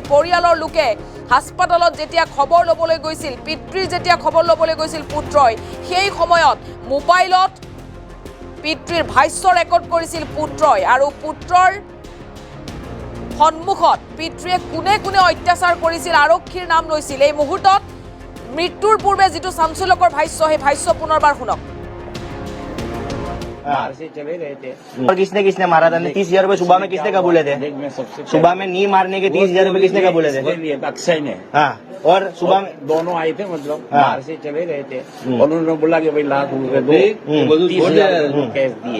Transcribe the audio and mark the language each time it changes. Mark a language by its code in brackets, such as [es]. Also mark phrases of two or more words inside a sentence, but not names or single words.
[as] পৰিয়ালৰ লোকে হাস্পতালত যেতিয়া খবৰ ল'বলৈ গৈছিল, পিতৃৰ যেতিয়া খবৰ ল'বলৈ গৈছিল পুত্ৰই, সেই সময়ত মোবাইলত পিতৃৰ ভাষ্য ৰেকৰ্ড কৰিছিল পুত্ৰই। আৰু পুত্ৰৰ সন্মুখত পিতৃয়ে কোনে কোনে অত্যাচাৰ কৰিছিল আৰক্ষীৰ নাম লৈছিল। এই মুহূৰ্তত মৃত্যুৰ পূৰ্বে যিটো চাঞ্চল্যকৰ ভাষ্য, সেই ভাষ্য পুনৰবাৰ শুনক। [hi] बाहर से चले रहे थे। और किसने किसने मारा था? 30,000 रुपए सुबह में किसने कबूले थे? देख, मैं सबसे सुबह में नी मारने के 30,000 रुपए किसने कबूले थे? लिए था अक्षय ने। हाँ, और सुबह में दोनों आए थे, मतलब हाँ। बाहर से चले रहे थे। उन्होंने बोला कि भाई लाख रुपए दो, 30,000 कैश दिए।